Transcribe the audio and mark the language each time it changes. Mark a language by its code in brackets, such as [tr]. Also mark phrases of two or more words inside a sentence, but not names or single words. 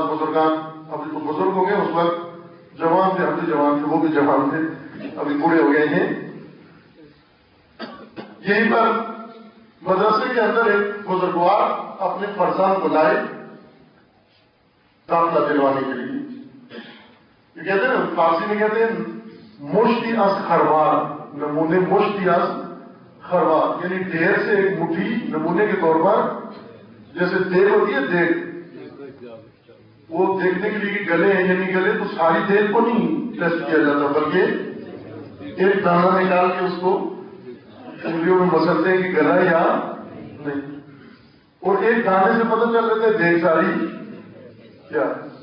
[ur] بزرگان ابھی تو بزرگ ہو گئے، اس وقت جوان تھے، ہم بھی جوان تھے، وہ بھی جوان تھے، ابھی بوڑھے ہو گئے ہیں۔ یہیں پر مدرسے کے اندر ایک بزرگوار اپنے فرزند کو لائے داخلہ دلوانے کے لیے۔ یہ کہتے ہیں فارسی میں کہتے ہیں [fa] مشتی از خروار، [ur] نمونے [fa] مشتی از خروار، [ur] یعنی ڈھیر سے ایک مٹھی نمونے کے طور پر، جیسے دیگ ہوتی ہے دیگ، وہ دیکھنے کے لیے کہ گلے ہیں یا نہیں گلے، تو ساری دیگ کو نہیں ٹیسٹ کیا جاتا بلکہ ایک دانہ نکال کے اس کو انگلیوں میں مسلتے ہیں کہ گلا یا نہیں، اور ایک دانے سے پتہ چل رہتا ہے دیگ ساری کیا ہے۔